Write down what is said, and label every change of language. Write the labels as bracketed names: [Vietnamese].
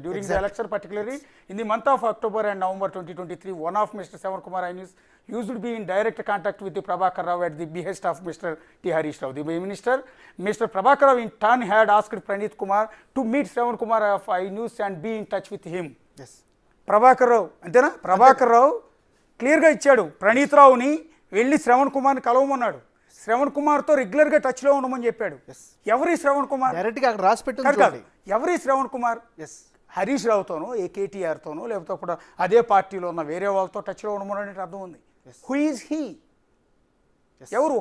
[English] During the election particularly in the month of October and November 2023, one of Mr. Shravan Kumar Ainus used to be in direct contact with the Prabhakar Rao at the behest of Mr. T. Harish Rao. The minister, Mr. Prabhakar Rao in turn had asked Praneeth Kumar to meet Shravan Kumar of Ainus and be in touch with him. Yes. [Telugu] Prabhakar Rao అంతేనా? ప్రభాకర్ రావు క్లియర్గా ఇచ్చాడు, ప్రణీత్ రావుని వెళ్ళి శ్రవణ్ కుమార్ని కలవమన్నాడు. శ్రవణ్ కుమార్తో రెగ్యులర్గా టచ్లో ఉండమని చెప్పాడు. ఎవరి శ్రవణ్ కుమార్? డైరెక్ట్గా అక్కడ రాసి పెట్టాడు. ఎవరి శ్రవణ్ కుమార్? హరీష్ రావుతోనో కేటీఆర్తోనో లేకపోతే అప్పుడు అదే పార్టీలో ఉన్న వేరే వాళ్ళతో టచ్లో ఉండమని అర్థం ఉంది. [English] Who is he? [Telugu] ఎవరు?